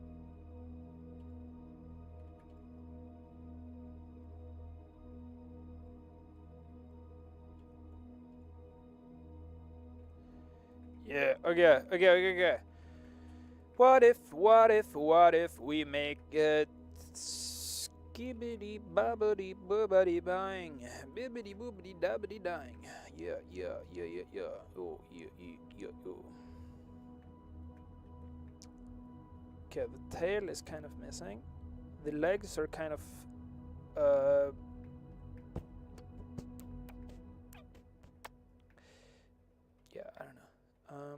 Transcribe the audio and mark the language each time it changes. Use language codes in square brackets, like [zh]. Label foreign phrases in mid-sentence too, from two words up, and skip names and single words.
[en] Yeah, okay. What if we make it skibbity bobbity boobity bang, bibbity boobity dabbity dang. Yeah. Oh, yeah. Oh. Okay, the tail is kind of missing. The legs are kind of yeah, I don't know.